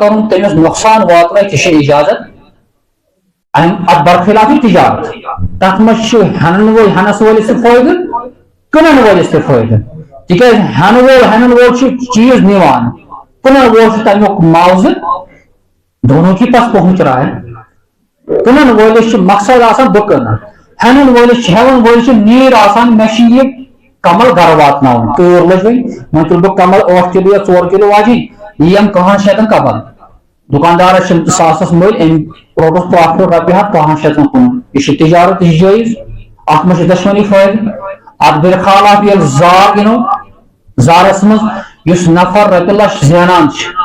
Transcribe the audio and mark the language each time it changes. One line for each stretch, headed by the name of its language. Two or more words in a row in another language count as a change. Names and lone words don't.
Kashmiri: کرُن تٔمِس نۄقصان واتنٲوِتھ تہِ چھِ اِجازت اتھ برخلاف تجارت تتھ منٛز چھُ ہٮ۪نن وول ہٮ۪نس وٲلِس تہِ فٲیدٕ کٕنن وٲلِس تہِ فٲیدٕ تِکیٛازِ ہٮ۪نہٕ وول چھُ چیٖز نِوان کٕنن وول چھُ تمیُک معاوضہٕ
Urdu: دونوں کی پاس پہنچ رہا ہے
Kashmiri: کٕنن وٲلِس چھُ مقصد آسان بہٕ کٕنہٕ ہٮ۪نن وٲلِس چھُ ہٮ۪وان وٲلِس چھُ نیٖڈ آسان مےٚ چھُ یہِ کمل گرٕ واتناوُن تۭر لٔج وۄنۍ تُلہٕ بہٕ کمل 8 کِلوٗ یا 4 کِلوٗ واجِنۍ یہِ یِم 500 شیٚتن کمل دُکاندارس چھِ ساسس مٔلۍ أمۍ روٚٹُس پرٛافِٹ رۄپیہِ ہتھ 500 شیٚتن کُن یہِ چھِ تجارت یہِ چھِ جٲیز اتھ منٛز چھِ دۄشوٕنی فٲیدٕ اتھ برخلاف ییٚلہِ زار گِنٛدو زارس مز یس نفر رۄپیہِ لچھ زینان چھُ